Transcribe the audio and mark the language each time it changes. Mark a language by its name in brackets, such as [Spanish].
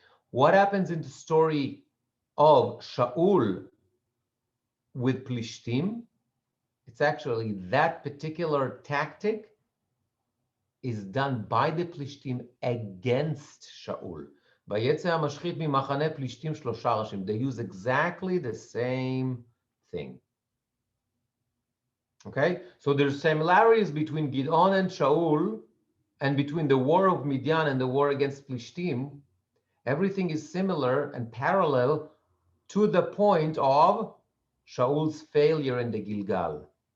[English] What happens in the story of Shaul with Plishtim? It's actually that particular tactic is done by the Plishtim against Shaul. [Hebrew] ויצא המשחית ממחנה פלישתים 3 ראשים. [English] They use exactly the same thing. Okay, so there's similarities between Gideon and Shaul, and between the war of Midian and the war against Plishtim. Everything is similar and parallel to the point of Shaul's failure in the Gilgal.